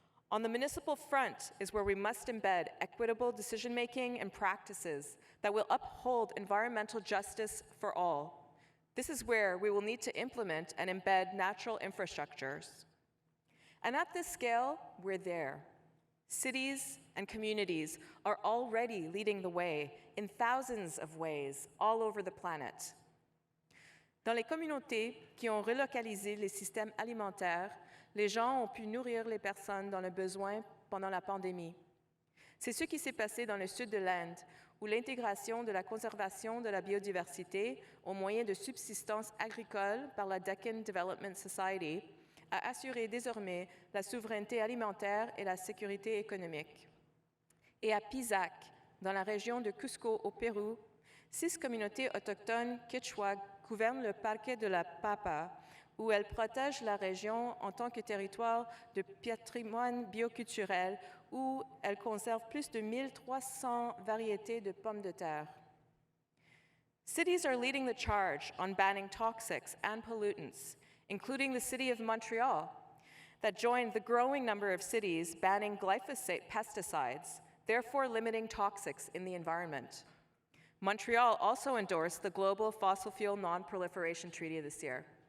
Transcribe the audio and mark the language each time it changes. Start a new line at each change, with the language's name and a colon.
English: On the municipal front is where we must embed equitable decision-making and practices that will uphold environmental justice for all. This is where we will need to implement and embed natural infrastructures. And at this scale, we're there. Cities and communities are already leading the way in thousands of ways all over the planet.
French: Dans les communautés qui ont relocalisé les systèmes alimentaires, les gens ont pu nourrir les personnes dans le besoin pendant la pandémie. C'est ce qui s'est passé dans le sud de l'Inde, où l'intégration de la conservation de la biodiversité aux moyens de subsistance agricole par la Deccan Development Society a assuré désormais la souveraineté alimentaire et la sécurité économique. Et à Pisac, dans la région de Cusco au Pérou, 6 communautés autochtones quechua gouvernent le parquet de la Papa, où elles protègent la région en tant que territoire de patrimoine bioculturel, où elles conservent plus de 1300 variétés de pommes de terre.
English: Cities are leading the charge on banning toxics and pollutants, including the city of Montreal, that joined the growing number of cities banning glyphosate pesticides, therefore limiting toxics in the environment. Montreal also endorsed the Global Fossil Fuel Non-Proliferation Treaty this year.